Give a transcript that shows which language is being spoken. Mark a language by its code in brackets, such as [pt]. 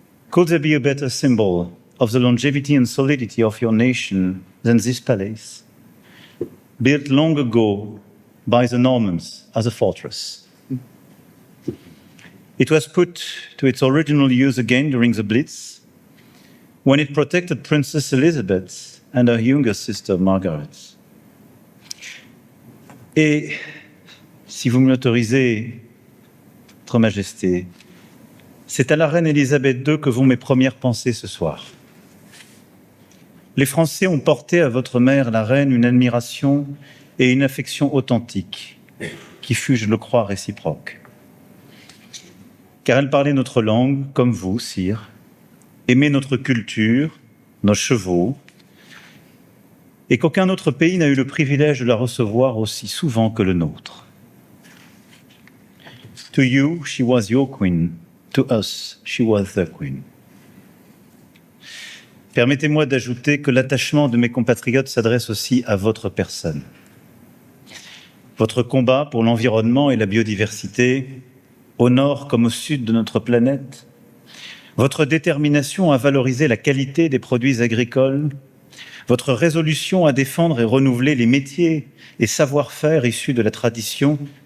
[en] Could there be a better symbol of the longevity and solidity of your nation than this palace, built long ago by the Normans as a fortress? It was put to its original use again during the Blitz, when it protected Princess Elizabeth and her younger sister Margaret. [fr] Et si vous me l'autorisez, Votre Majesté, c'est à la reine Elisabeth II que vont mes premières pensées ce soir. Les Français ont porté à votre mère, la reine, une admiration et une affection authentique, qui fut, je le crois, réciproque. Car elle parlait notre langue, comme vous, sire, aimait notre culture, nos chevaux, et qu'aucun autre pays n'a eu le privilège de la recevoir aussi souvent que le nôtre. [en] To you, she was your queen. To us, she was the queen. [fr] Permettez-moi d'ajouter que l'attachement de mes compatriotes s'adresse aussi à votre personne. Votre combat pour l'environnement et la biodiversité, au nord comme au sud de notre planète, votre détermination à valoriser la qualité des produits agricoles, votre résolution à défendre et renouveler les métiers et savoir-faire issus de la tradition,